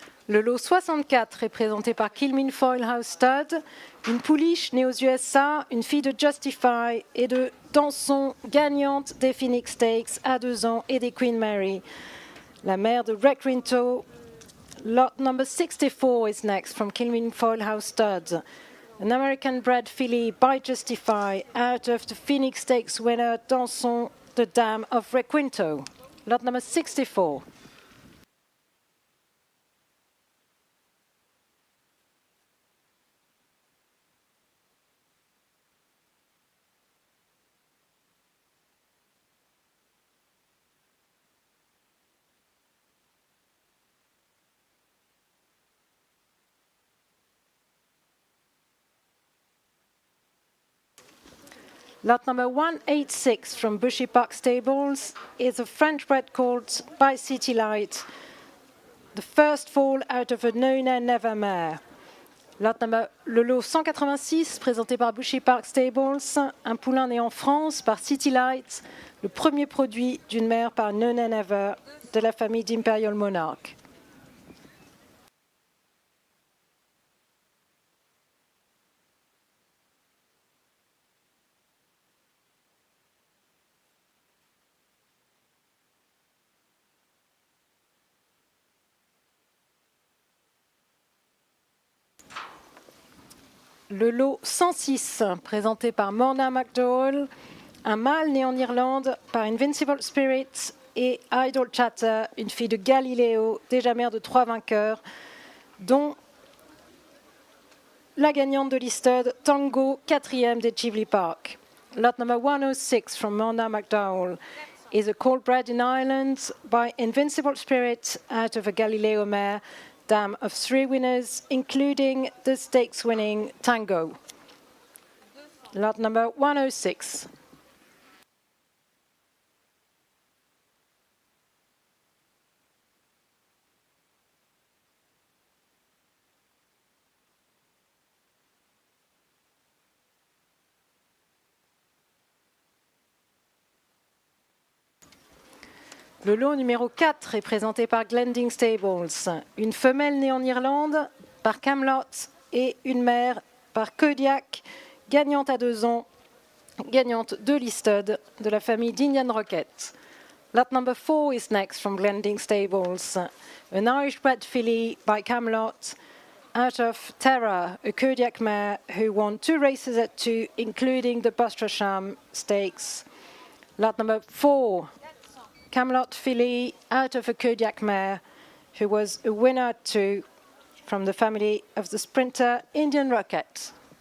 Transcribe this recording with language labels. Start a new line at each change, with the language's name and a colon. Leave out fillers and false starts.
French: Le lot 64 est présenté par Kilmin Foyle House Stud, une pouliche née aux USA, une fille de Justify et de Danson, gagnante des Phoenix Stakes à 2 ans et des Queen Mary. La mère de Requinto.
English: Lot number 64 is next from Kilmin Foyle House Stud, an American bred filly by Justify out of the Phoenix Stakes winner Danson, the Dam of Requinto. Lot number 64. Lot number 186 from Bushy Park Stables is a French bred called by City Light, the first fall out of a Nona Never mare.
French: Le lot 186, présenté par Bushy Park Stables, un poulain né en France par City Light, le premier produit d'une mère par Nona Never de la famille d'Imperial Monarch. Le lot 106, présenté par Morna McDowell, un mâle né en Irlande par Invincible Spirit et Idle Chatter, une fille de Galileo, déjà mère de 3 vainqueurs, dont la gagnante de l'Easted, Tango, 4e des Chivley Park.
English: Lot number 106 from Morna McDowell is a colt bred in Ireland by Invincible Spirit out of a Galileo mare, dam of 3 winners, including the stakes-winning Tango. Lot number 106.
French: Le lot numéro 4 est présenté par Glending Stables, une femelle née en Irlande par Camelot et une mère par Kodiak, gagnante à 2 ans, gagnante de listed de la famille d'Indian Rocket.
English: Lot number 4 is next from Glending Stables, an Irish-bred filly by Camelot, out of Terra, a Kodiak mare who won 2 races at 2, including the Bustrasham Stakes. Lot number 4, Camelot filly, out of a Kodiak mare, who was a winner at 2 from the family of the sprinter Indian Rocket.